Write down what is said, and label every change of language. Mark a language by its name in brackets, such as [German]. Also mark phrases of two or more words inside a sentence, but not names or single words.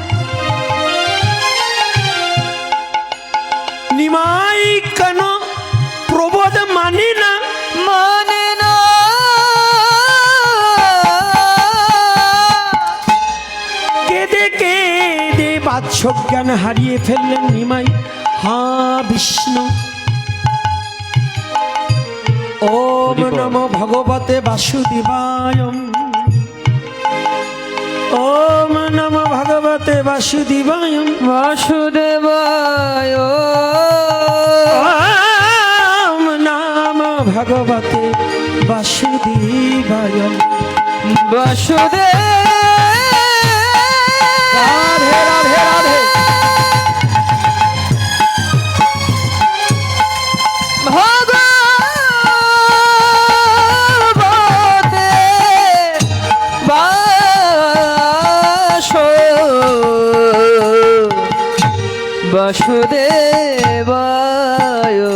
[Bangla] নিমাই কেন প্রবোধ মানে না, মানে না সজ্ঞান হারিয়ে ফেললেন নিমাই। হা বিষ্ণু, [Sanskrit] ওম নমো ভগবতে বাসুদেবায়, ওম নমো ভগবতে বাসুদেবায়, বাসুদেবায়, ওম নমো ভগবতে বাসুদেবায়। বাসুদেব। রাধে রাধে রাধে। ভগবতে বাসুদেবায়।